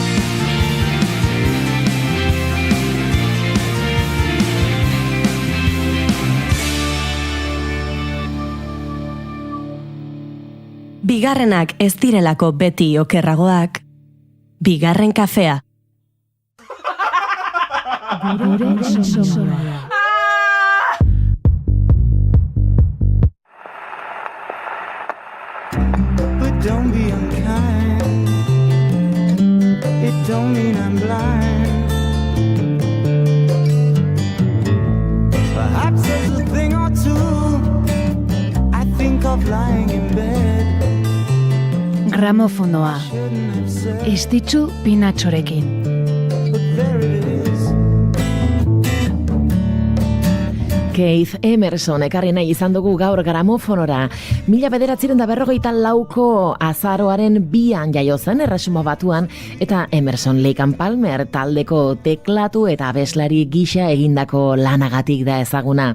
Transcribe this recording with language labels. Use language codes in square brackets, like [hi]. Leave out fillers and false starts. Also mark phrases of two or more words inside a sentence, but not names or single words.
[eu] Bigarrenak ez direlako beti okerragoak, bigarren kafea. [en] But don't be unkind, it don't mean I'm blind. Perhaps there's a thing or two I think of lying in bed. [eu] Gramofonoa, Istitzu Pinatxorekin. Keith Emerson ekarri nahi izan dugu gaur gramofonora. 1954ko azaroaren 2an jaio zen Erresuma Batuan, eta Emerson, Lake and Palmer taldeko teklatu eta abeslari gisa egindako lanagatik da ezaguna.